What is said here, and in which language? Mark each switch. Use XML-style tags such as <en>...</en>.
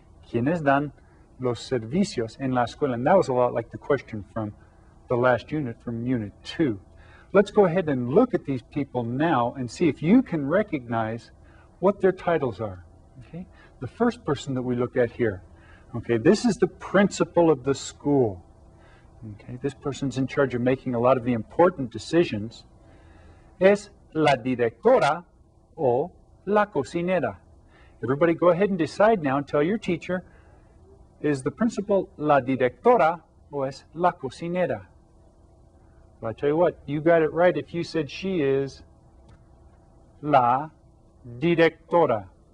<es>¿Quiénes dan los servicios en la escuela?</es> <en>And that was a lot like the question from the last unit, from Unit 2. Let's go ahead and look at these people now and see if you can recognize what their titles are. Okay? The first person that we look at here, okay, this is the principal of the school. Okay, this person's in charge of making a lot of the important decisions.</en> <es>Es la directora o la cocinera.</es> <en>Everybody go ahead and decide now and tell your teacher, is the principal</en> <es>la directora o es la cocinera?</es> <en>Well, I tell you what, you got it right if you said she is la directora.</en>